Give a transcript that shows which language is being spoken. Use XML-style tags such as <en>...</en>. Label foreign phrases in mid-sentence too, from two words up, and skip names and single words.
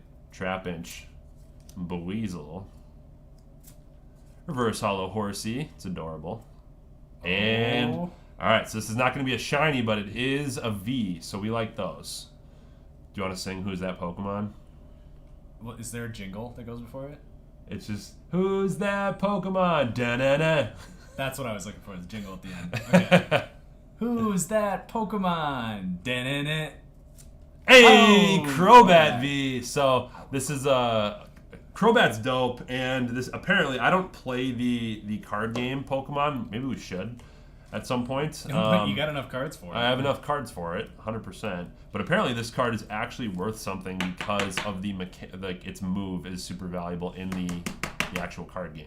<en>Trapinch, Buizel, Reverse Hollow Horsey. It's adorable. And all right, so this is not going to be a shiny, but it is a V, so we like those. Do you want to sing "Who's That Pokemon"? Well, is there a jingle that goes before it? It's just "Who's that Pokemon?" Da-na-na. That's what I was looking for. The jingle at the end. Okay. Who's that Pokemon? Da-na-na. Hey, Crobat V. So this is Crobat's dope, and this apparently I don't play the card game Pokemon. Maybe we should at some point. You got enough cards for it. I have enough cards for it, 100%. But apparently this card is actually worth something because of its move is super valuable in the actual card game.</en>